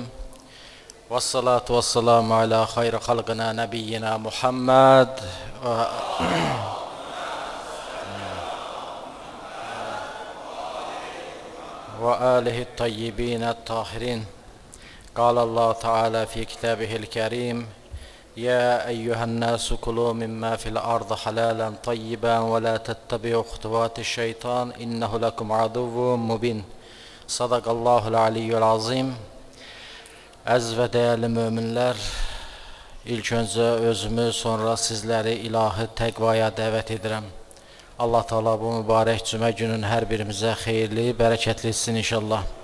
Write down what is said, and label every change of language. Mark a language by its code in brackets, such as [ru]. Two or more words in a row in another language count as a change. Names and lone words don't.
[ar] والصلاة والسلام على خير خلقنا نبينا محمد وآله الطيبين الطاهرين. قال الله تعالى في كتابه الكريم: يا أيها الناس كلوا مما في الأرض حلالا طيبا ولا تتبعوا خطوات الشيطان إنه لكم عدو مبين. صدق الله العلي العظيم. [az] Əziz və dəyərli möminlər, ilk öncə özümü, sonra sizləri ilahi təqvaya dəvət edirəm. Allah Teala bu mübarək cümə günün hər birimizə xeyirli, bərəkətli etsin inşallah.